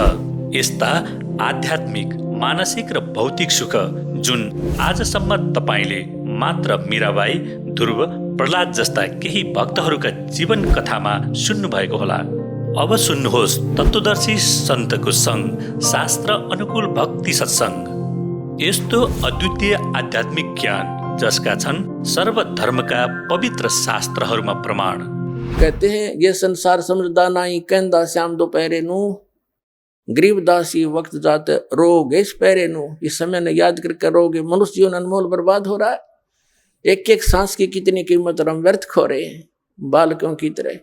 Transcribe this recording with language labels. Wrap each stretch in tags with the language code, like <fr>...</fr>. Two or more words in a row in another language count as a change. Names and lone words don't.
<ne>यस्ता आध्यात्मिक, मानसिक र भौतिक सुख जुन आजसम्म तपाईँले मात्र मीराबाई, ध्रुव, प्रहलाद जस्ता केही भक्तहरूका जीवन कथामा सुन्नुभएको होला। अब सुन्नुहोस् तत्त्वदर्शी सन्तको सङ्ग, शास्त्र अनुकूल भक्ति सत्सङ्ग। यस्तो अद्वितीय आध्यात्मिक ज्ञान जसका छन् सर्वधर्मका पवित्र शास्त्रहरूमा प्रमाण।</ne> <hi>कहते हैं ये संसार समझदा नाई, कहंदा श्याम दोपहरे नू, गरीबदासी वक्त जाते रोग इस पैरे नू। इस समय ने याद करके रोगे, मनुष्य जीवन अनमोल बर्बाद हो रहा है। एक एक सांस की कितनी कीमत और हम व्यर्थ खो रहे हैं बालकों की तरह।</hi>